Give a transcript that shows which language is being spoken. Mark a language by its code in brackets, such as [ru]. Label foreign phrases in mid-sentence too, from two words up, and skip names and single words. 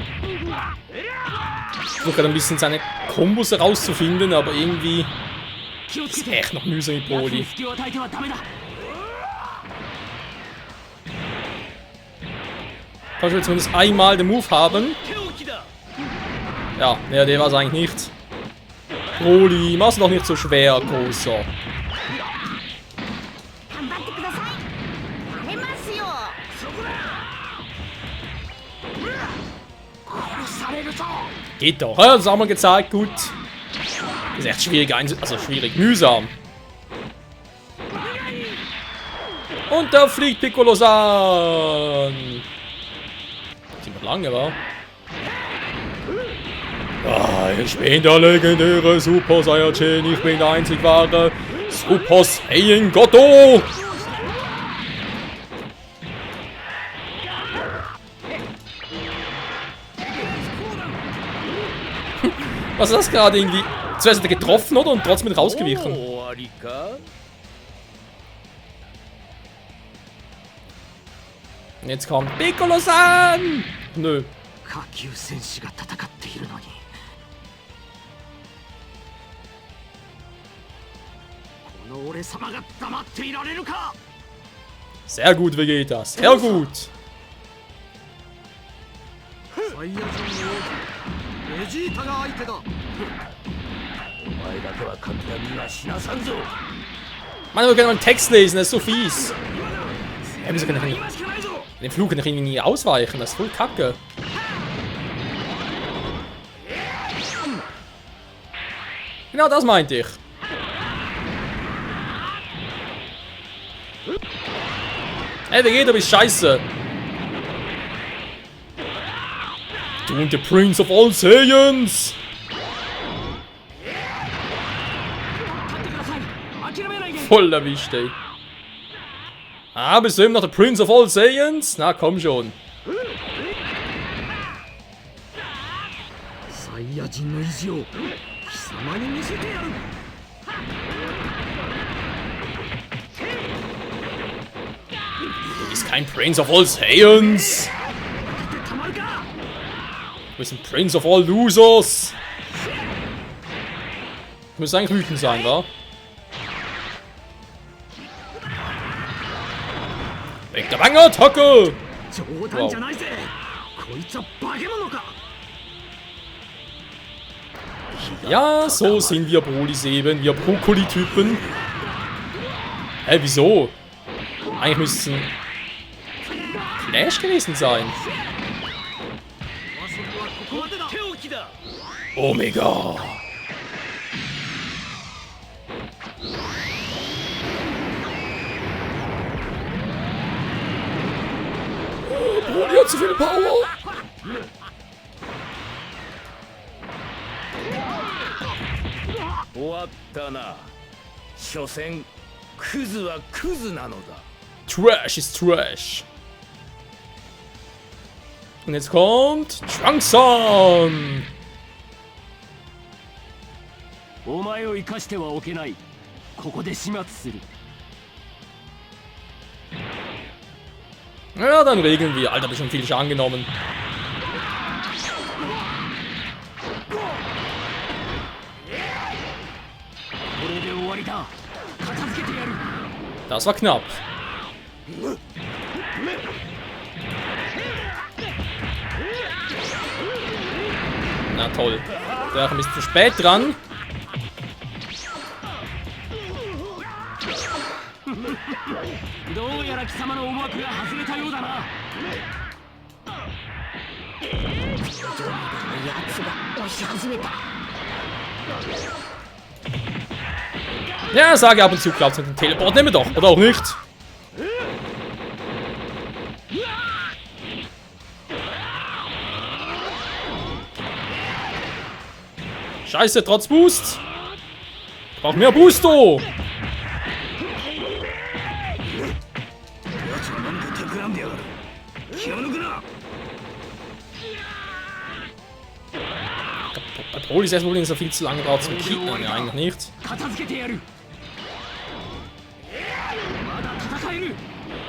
[de] Ich versuche gerade ein bisschen seine Kombos herauszufinden, aber irgendwie [ja] 気をつ [de] ist [ja] けて [de] echt noch mühsam mit [ja] 奴に [de] Broly. [ja] 隙を与えてはダメだ [de] Kann ich jetzt zumindest einmal den Move haben? [ja] 手置きだ [de] Ja, nee, der war es eigentlich nicht. Broly, mach's doch nicht so schwer, Großer. [ja] 頑張ってくださいやめますよ殺されるぞ [de] Geht doch, ja, das haben wir gezeigt, gut. Das ist echt schwierig, also schwierig, mühsam. Und da fliegt Piccolo-san. Ziemlich lange, war. Ah, ich bin der legendäre Super Saiyajin, ich bin der einzig wahre Super Saiyan Goto. Was ist das gerade irgendwie? Zuerst hat er getroffen, oder? Und trotzdem mit rausgewichen. [ja] 終わりか [de] Und jetzt kommt Piccolo-san! Nö. [ja] 下級戦士が戦っているのにこの俺様が黙っていられるか [de] Sehr gut, Vegeta. Sehr gut. [ja] サイヤ人の王子ベジータが相手だお前だけは簡単には死なさんぞ [de] Mann, wir können mal einen Text lesen, das ist so fies. Ja, wieso kann ich [ja] 今しかないぞ [de] den Flug kann ich irgendwie nie ausweichen, das ist voll kacke. Genau das meinte ich. Hey, Vegeta, du bist scheiße. Du und der [en] Prince of All Saiyans. [ja] 待ってください諦めないで [de] Voll erwischt, ey. Ah, bist du eben noch der [en] Prince of All Saiyans? [de] Na, komm schon. [ja] サイヤ人の意地を貴様に見せてやる [de] Du bist kein [en] Prince of All Saiyans. [ja] たまるか [de] Du bist ein [en] Prince of All Losers. [de] Du musst eigentlich wütend sein, wa? Weg der Wangenattacke! [ja] 冗談じゃないぜこいつは化け物か [de] Ja, so sind wir Brolis eben, wir Brokkoli-Typen. Hä, wieso? Eigentlich müssten Flash gewesen sein. [ja] あそこはここまでだ手置きだ [de] Omega! Oh, Broly hat zu viel Power! [ja] 終わったな所詮クズはクズなのだ [de] Trash ist Trash. Und jetzt kommt Trunks-san! [ja] お前を生かしてはおけないここで始末する [de] Ja, dann regeln wir. Alter, hab ich schon viel Schaden genommen. [ja] これで終わりだ片付けてやる [de] Das war knapp. Na toll. Der war ein bisschen zu spät dran. [ja] どうやら貴様の思惑が外れたようだな奴が押し始めた [de] Ja, sage ab und zu, glaubt an den Teleport. Nehmen wir doch. Oder auch nicht. Scheiße, trotz Boost. Ich brauch mehr Boosto. [ja] 奴は何か企んでやがる気を抜くな [de] Bei Broly ist erstmal so viel zu lange braucht zum Kicken. Ja, eigentlich nicht. [ja] 片付けてやるまだ戦える